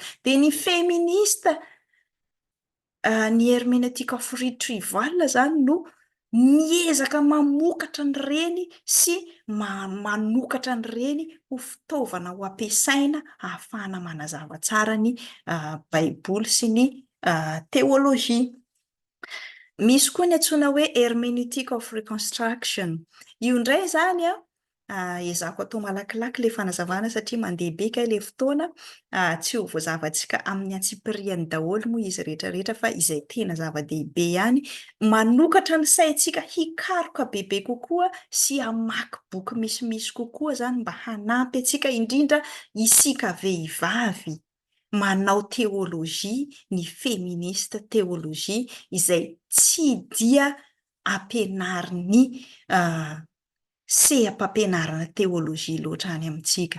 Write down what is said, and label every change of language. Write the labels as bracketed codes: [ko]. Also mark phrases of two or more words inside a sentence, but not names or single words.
[mg] De ny féministe ny [en] hermeneutic of retrieval [mg] zany no miezaka mamokatra an'ireny sy manokatra an'ireny ho fitaovana ho ampiasaina ahafahana manazava tsara ny baiboly sy ny teolojia. Misy koa ny antsoina hoe [en] hermeneutic of reconstruction. [mg] Io indray zany ezako atao malakilaky le fanazavana satria mandeha be kay le fotoana. Tsy ho voazavantsika amin'ny antsipiriany daholo moa izy rehetrarehetra fa izay tena zava-dehibe ihany. Manokatra ny saintsika hikaroka bebe kokoa sy hamaky boky misimisy kokoa zany mba hanampy antsika indrindra isika vehivavy manao teolojia, ny feminista teolojia izay tsy dia ampianariny seha-mpampianarana teolojia loatra any amintsika.